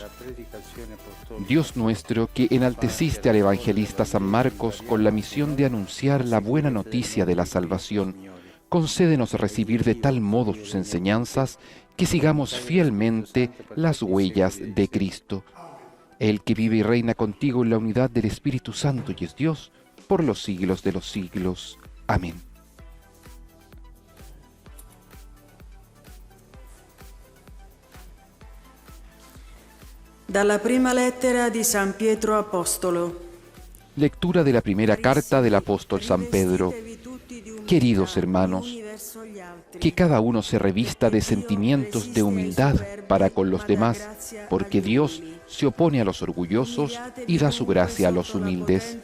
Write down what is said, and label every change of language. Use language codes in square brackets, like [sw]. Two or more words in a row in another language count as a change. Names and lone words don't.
[es] Dios nuestro, que enalteciste al evangelista San Marcos con la misión de anunciar la buena noticia de la salvación, concédenos recibir de tal modo sus enseñanzas que sigamos fielmente las huellas de Cristo. El que vive y reina contigo en la unidad del Espíritu Santo y es Dios, por los siglos de los siglos. Amén. [it] Dalla prima lettera di San Pietro Apostolo. [es] Lectura de la primera carta del apóstol San Pedro. Queridos hermanos, que cada uno se revista de sentimientos de humildad para con los demás, porque Dios se opone a los orgullosos y da su gracia a los humildes.